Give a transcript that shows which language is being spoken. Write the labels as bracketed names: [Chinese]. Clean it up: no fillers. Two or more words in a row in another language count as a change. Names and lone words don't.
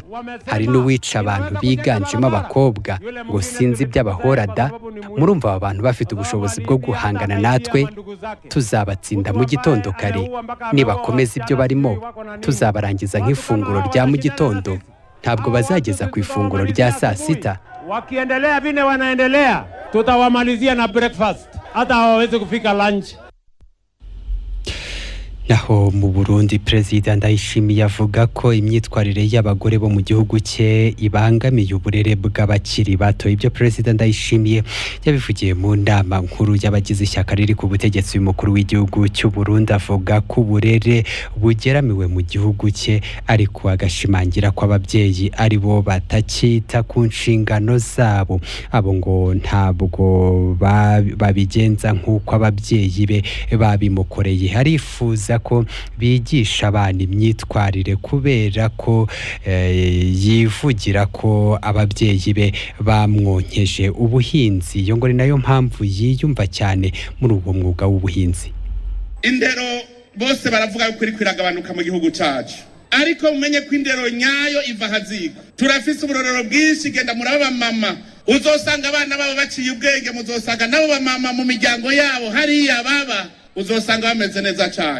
[Kinyarwanda] Hari n'uwica abantu biganjemo abakobwa, ngo sinzi iby'abahorada. Murumva aba bantu bafite ubushobozi bwo guhangana natwe, tuzabatsinda mu gitondo kare. Nibakomeza ibyo barimo, tuzabarangiza nk'ifunguro rya mu gitondo, ntabwo bazageza ku ifunguro rya saa sita. [Swahili] Wakiendelea vile wanaendelea, tutawamalizia na breakfast, hata hawawezi kufika lunch. [Kinyarwanda] Naho mu Burundi Perezida Ndayishimiye avuga ko imyitwarire y'abagore bo mu gihugu cye ibangamiye uburere bw'abakiri bato. Ibyo Perezida Ndayishimiye yabivugiye mu nama nkuru y'abagize ishyaka riri ku butegetsi y'umukuru w'igihugu cy'u Burundi, avuga ko uburere bugeramiwe mu gihugu cye, ariko agashimangira ko ababyeyi ari bo batakita ku nshingano zabo. Abo ngo ntabwo babigenza nk'uko ababyeyi be babimukoreye. Arifuza ko bigisha abana imyitwarire kubera ko yivugira ko ababyeyi be bamwonkeje ubuhinzi. Iyo ngo ni nayo mpamvu yiyumva cyane muri uwo mwuga w'ubuhinzi. [Rundi] Indero bose baravuga ko iri kwiragabanuka mu gihugu cyacu, ariko mumenye ko indero nyayo iva haziko. Turafise uburorero bwinshi, genda muraba mama uzosanga abana babo baciye ubwenge, muzosanga nabo bamama mu miryango yabo hariya baba uzosanga bameze neza cyane.